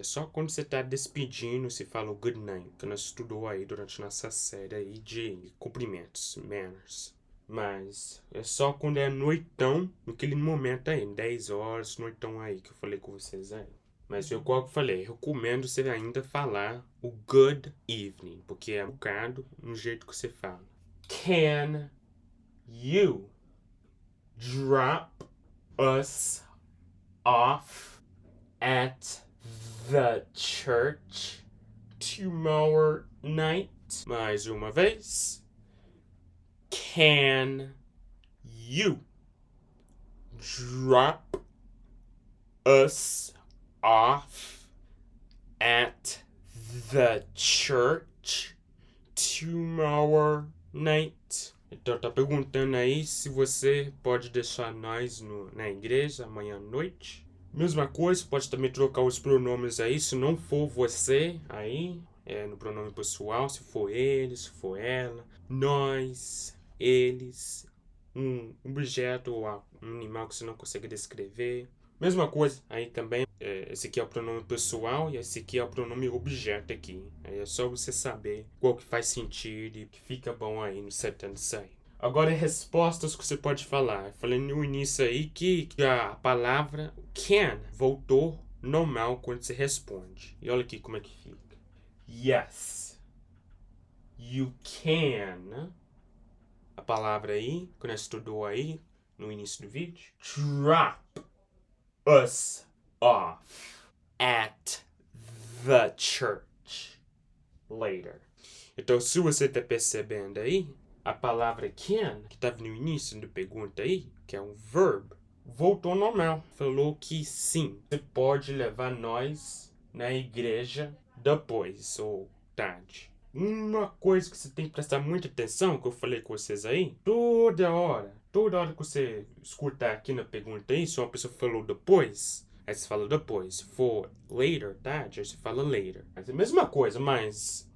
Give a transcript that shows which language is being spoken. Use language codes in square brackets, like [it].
[pt] É só quando você tá despedindo, você fala o [en] good night, [pt] que nós estudou aí durante nossa série aí de cumprimentos, manners. Mas é só quando é noitão, naquele momento aí, 10 horas, noitão aí, que eu falei com vocês aí. Mas eu, igual eu falei, recomendo você ainda falar o [en] good evening, [pt] porque é educado no jeito que você fala. [en] Can you drop us off at the church tomorrow night? [pt] Mais uma vez. [en] Can you drop us off at the church tomorrow night? [pt] Então tá perguntando aí se você pode deixar nós na igreja amanhã à noite. Mesma coisa, pode também trocar os pronomes aí, se não for você aí, no pronome pessoal, se for ele, se for ela, nós, eles, um objeto ou um animal que você não consegue descrever. Mesma coisa, aí também, esse aqui é o pronome pessoal e esse aqui é o pronome objeto aqui. Aí é só você saber qual que faz sentido e que fica bom aí no setando isso aí. Agora, respostas que você pode falar. Eu falei no início aí que a palavra can voltou normal quando você responde. E olha aqui como é que fica. [en] Yes. You can. [pt] A palavra aí, que nós estudou aí no início do vídeo. [en] Drop us off at the church later. [pt] Então, se você está percebendo aí, a palavra can, que estava no início da pergunta aí, que é um verb, voltou ao normal. Falou que sim, você pode levar nós na igreja depois ou tarde. Uma coisa que você tem que prestar muita atenção, que eu falei com vocês aí, toda hora que você escutar aqui na pergunta aí, se uma pessoa falou depois, aí você fala depois. Se for later, tarde, aí você fala later. Mas é a mesma coisa, mas